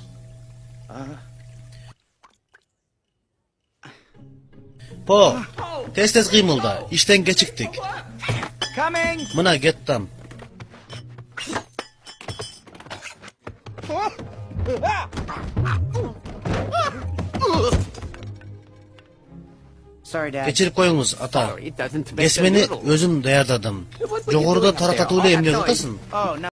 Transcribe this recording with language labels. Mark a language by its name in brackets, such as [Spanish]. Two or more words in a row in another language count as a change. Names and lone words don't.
[Kyrgyz] По, тез кыймылда, иштен кечиктик. [English] Coming. [Kyrgyz] Мына кеттам. [English] Sorry, Dad. [Kyrgyz] Кечирип коюңуз, ата. [English] It doesn't make a [Kyrgyz] Кесмени [English] noodle. [Kyrgyz] өзүм даярдадым. Жогоруда тарататуу эле эмне жатасың? [English] Oh, no.